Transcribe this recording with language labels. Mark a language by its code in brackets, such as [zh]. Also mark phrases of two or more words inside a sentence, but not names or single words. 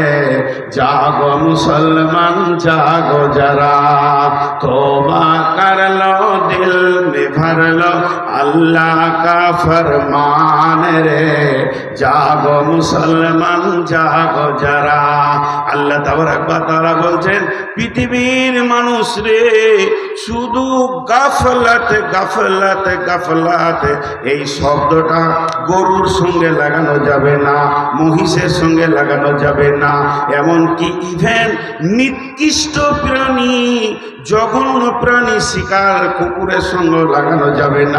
[hi] जागो मुसलमान जागो जरा, तौबा कर लो दिल में भर लो, अल्लाह का फरमान रे। जागो मुसलमान जागो जरा। [ar] الله تبارك و تعالى [bn] বলছেন, পৃথিবীর মানুষ রে শুধু গাফলাত গাফলাত গাফলাত, এই শব্দটা গরুর সঙ্গে লাগানো যাবে না, মহিষের সঙ্গে লাগানো যাবে না, এমনকি ইভেন নিকৃষ্ট প্রাণী, জঘন্য প্রাণী শিকার কুকুরের সঙ্গে লাগানো যাবে না।